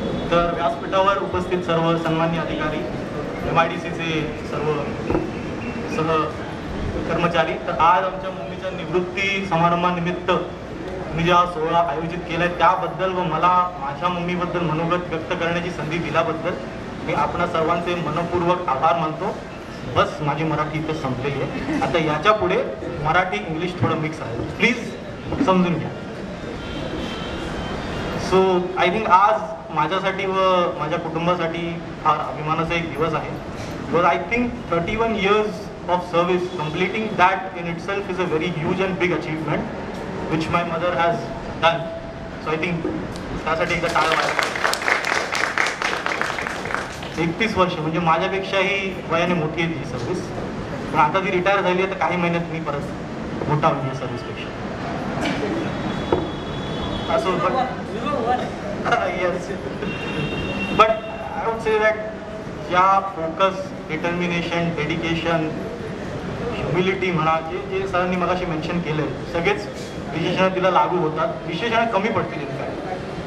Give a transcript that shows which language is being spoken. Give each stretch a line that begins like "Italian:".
Marathi: तर व्यासपीठावर उपस्थित सर्व सन्मान्य अधिकारी, MIDCचे सर्व सह कर्मचारी, तर आज आमच्या मम्मीच्या निवृत्ती समारंभानिमित्त मी ज्या सोहळा आयोजित केलाय त्याबद्दल व मला माझ्या मम्मीबद्दल मनोगत व्यक्त करण्याची संधी दिल्याबद्दल मी आपणा सर्वांचे मनपूर्वक आभार मानतो. बस माझी मराठी इथे संपलेली आहे. आता याच्या पुढे मराठी इंग्लिश थोडं मिक्स आहे, प्लीज समजून घ्या.
English: so I think
Marathi: आज माझ्यासाठी व माझ्या कुटुंबासाठी फार अभिमानाचा एक दिवस आहे.
English: Because I think 31 years of service, completing that in itself is a very huge and big achievement which my mother has done. So I think
Marathi: त्यासाठी एकदा टाळ्या वाजवा. 31 वर्ष म्हणजे माझ्यापेक्षाही वयाने मोठी आहे ती सर्व्हिस, पण आता ती रिटायर झाली आहे तर काही महिन्यात मी परत मोठा होईल सर्व्हिसपेक्षा. असो
English: yes, but I would say that
Marathi: या फोकस, डिटर्मिनेशन, डेडिकेशन, ह्युमिलिटी म्हणा, जे सरांनी मगाशी मेन्शन केलं आहे, सगळेच विशेषणं तिला लागू होतात, विशेषणं कमी पडतील काय.